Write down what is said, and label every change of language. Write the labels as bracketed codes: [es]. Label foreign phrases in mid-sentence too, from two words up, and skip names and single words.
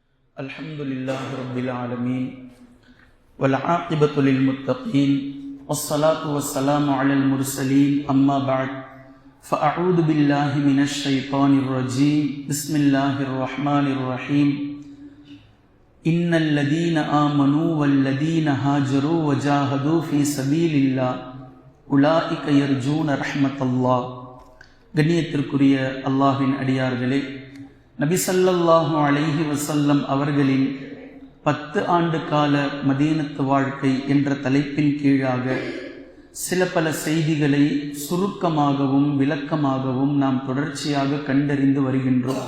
[ar] الحمد لله رب العالمين والعاقبة للمتقين والصلاة والسلام على المرسلين أما بعد فأعوذ بالله من الشيطان الرجيم بسم الله الرحمن الرحيم إن الذين آمنوا والذين هاجروا وجاهدوا في سبيل الله أولئك يرجون رحمة الله. [ta] கண்ணியத்திற்குரிய அல்லாஹ்வின் அடியார்களே, நபி [ar] صلى الله عليه وسلم [ta] அவர்களின் 10 ஆண்டு கால மதீனத்து வாழ்க்கை என்ற தலைப்பின் கீழாக சில பல செய்திகளை சுருக்கமாகவும் விளக்கமாகவும் நாம் தொடர்ச்சியாக கண்டறிந்து வருகின்றோம்.